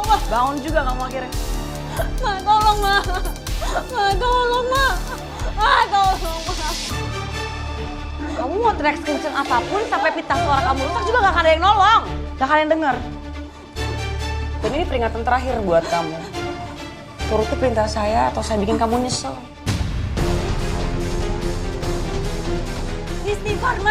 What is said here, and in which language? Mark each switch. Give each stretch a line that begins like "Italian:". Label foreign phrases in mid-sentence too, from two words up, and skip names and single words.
Indonesian: Bangun juga kamu akhirnya. Ma, tolong Ma. Ma, tolong Ma. Ma, tolong Ma. Kamu mau teriak kenceng apapun sampai pita suara kamu rusak juga gak akan ada yang nolong. Gak akan ada yang denger. Dan ini peringatan terakhir buat kamu. Turuti perintah saya atau saya bikin kamu nyesel. Istighfar, Ma.